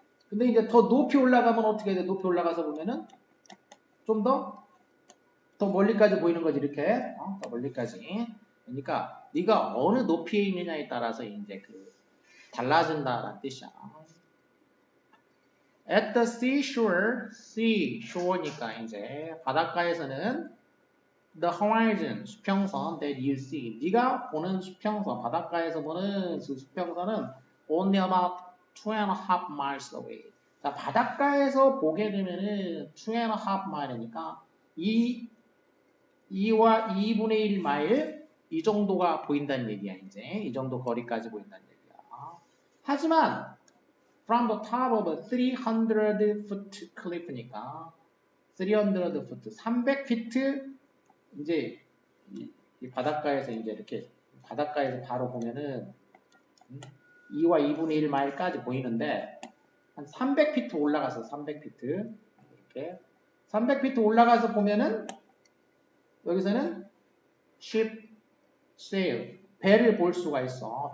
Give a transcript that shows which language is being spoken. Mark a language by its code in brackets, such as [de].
[ko] 근데 이제 더 높이 올라가면 어떻게 돼? 높이 올라가서 보면은 좀 더 멀리까지 보이는 거지, 이렇게. 더 멀리까지. 그러니까 네가 어느 높이에 있느냐에 따라서 이제 그 달라진다라는 뜻이야. [en] At the seashore, seashore [ko] 니까 이제 바닷가에서는 [en] the horizon, [ko] 수평선 [en] that you see, [ko] 네가 보는 수평선, 바닷가에서 보는 그 수평선은 [en] only about 2.5 miles away. [ko] 자, 바닷가에서 보게 되면은 2.5 mile이니까 2와 2분의 1 마일 이 정도가 보인다는 얘기야. 이제 이 정도 거리까지 보인다는 얘기야. 하지만 [en] from the top of a 300-foot cliff [ko] 니까 300foot, 300피트 이제 이 바닷가에서 이제 이렇게 바닷가에서 바로 보면은 2와 2분의 1 마일까지 보이는데 한 300피트 올라가서 300피트 이렇게 300피트 올라가서 보면은 여기서는 [en] ship sail, [ko] 배를 볼 수가 있어.